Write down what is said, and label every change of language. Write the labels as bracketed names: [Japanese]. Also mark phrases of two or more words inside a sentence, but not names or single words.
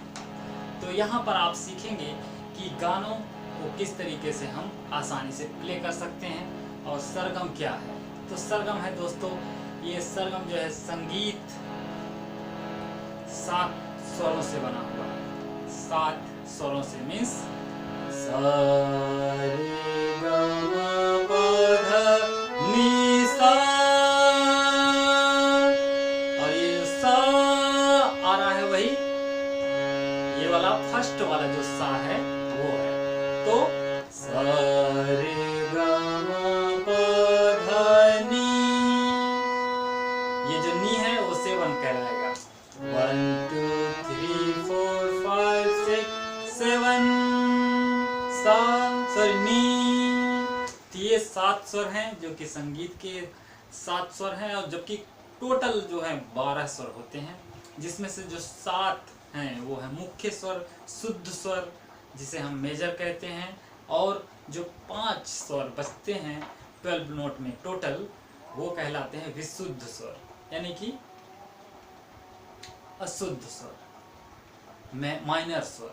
[Hindi] तो यहाँ पर आप सीखेंगे कि गानों को किस तरीके से हम आसानी से प्ले कर सकते हैं और सरगम क्या है। तो सरगम है दोस्तों, ये सरगम जो है संगीत 7 स्वरों से बना हुआ है। 7 स्वरों से मीन्स सा रे ग म प ध नि सा। और ये जो सा आ रहा है वही ये वाला फर्स्ट वाला जो सा है वो है। तो सा रे ग म प ध नि, ये जो नी है वो 7 कहलाएगा। 1 2 3 4 5 6 7 सा सॉरी नी। तो ये 7 स्वर हैं जो कि संगीत के 7 स्वर हैं, और जबकि टोटल जो है 12 स्वर होते हैं, जिसमें से जो 7 हैं वो है मुख्य स्वर, शुद्ध स्वर जिसे हम मेजर कहते हैं, और जो 5 स्वर बचते हैं 12 नोट में टोटल, वो कहलाते हैं विशुद्ध स्वर, यानी कि अशुद्ध स्वर, माइनर स्वर।